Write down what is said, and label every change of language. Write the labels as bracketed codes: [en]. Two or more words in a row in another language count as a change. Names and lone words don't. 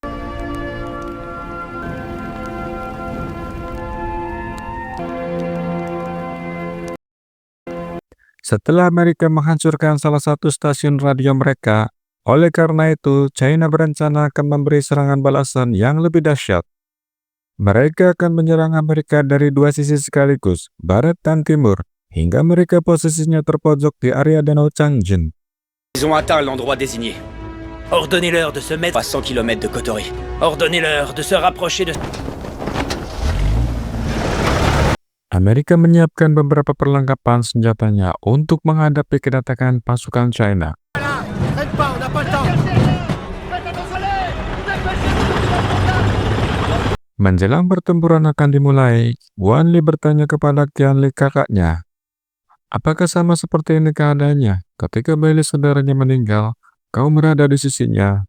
[id] Setelah Amerika menghancurkan salah satu stasiun radio mereka, oleh karena itu China berencana akan memberi serangan balasan yang lebih dahsyat. Mereka akan menyerang Amerika dari 2 sisi sekaligus, barat dan timur, hingga mereka posisinya terpojok di area Danau Changjin. [fr] Ils ont atteint l'endroit désigné. Ordonnez-leur de se mettre À 100 km de Kotori. Ordonnez-leur de se rapprocher de... [id] Amerika menyiapkan beberapa perlengkapan senjatanya untuk menghadapi kedatangan pasukan China. Menjelang pertempuran akan dimulai, Guan Li bertanya kepada Qianli kakaknya, apakah sama seperti ini keadaannya ketika Bailey saudaranya meninggal, kau berada di sisinya?